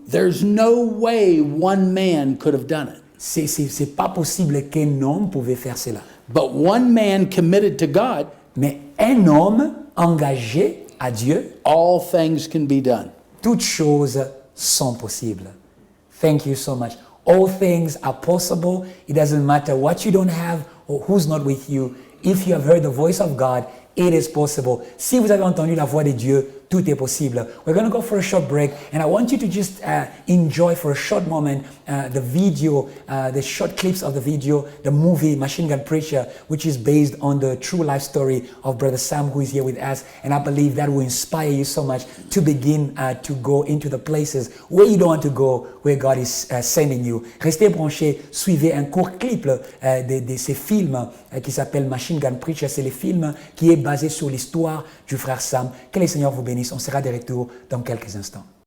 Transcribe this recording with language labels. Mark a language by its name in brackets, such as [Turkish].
[English] There's no way one man could have done it. [French] c'est pas possible qu'un homme pouvait faire cela. [English] But one man committed to God, [French] Mais un homme engagé à Dieu, [English] all things can be done. [French] toutes choses sont possibles. [English] Thank you so much. All things are possible. It doesn't matter what you don't have or who's not with you. If you have heard the voice of God, it is possible. [French] Si vous avez entendu la voix de Dieu, tout est possible. [English] We're going to go for a short break, and I want you to just enjoy for a short moment the video, the short clips of the video, the movie Machine Gun Preacher, which is based on the true life story of Brother Sam, who is here with us. And I believe that will inspire you so much to begin to go into the places where you don't want to go, where God is sending you. [French] Restez branchés, suivez un court clip de ces films qui s'appelle Machine Gun Preacher. C'est le film qui est basé sur l'histoire du frère Sam. Que le Seigneur vous bénisse. On sera de retour dans quelques instants.